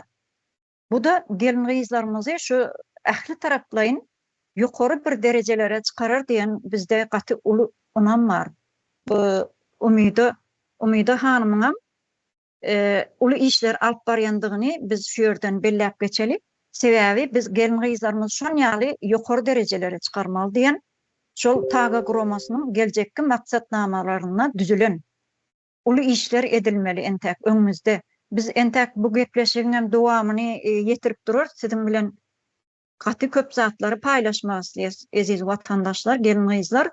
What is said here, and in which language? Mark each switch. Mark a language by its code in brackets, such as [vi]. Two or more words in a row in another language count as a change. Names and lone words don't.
[tk] Bu da gelin kızlarımızı şu ahli taraflayın [tr] yukarı bir derecelere çıkarır [tk] diyen bizde katı ulu inan var. Bu Umida hanımın ulu işler alıp barýandygyny biz şu yerden bellep geçeli. Sebebi biz gelin kızlarımız şon ýaly yukarı derecelere çıkarmalı diyen şol taga kurumasynyň geljekki maksatnamalaryna düzülen ulu işler edilmeli entek öňümizde. Biz entek bu gepleşigiň dowamyny ýetirip durur. Sizin bilen gaty köp zatlary paýlaşmasy eziz watandaşlar, gelin kızlar.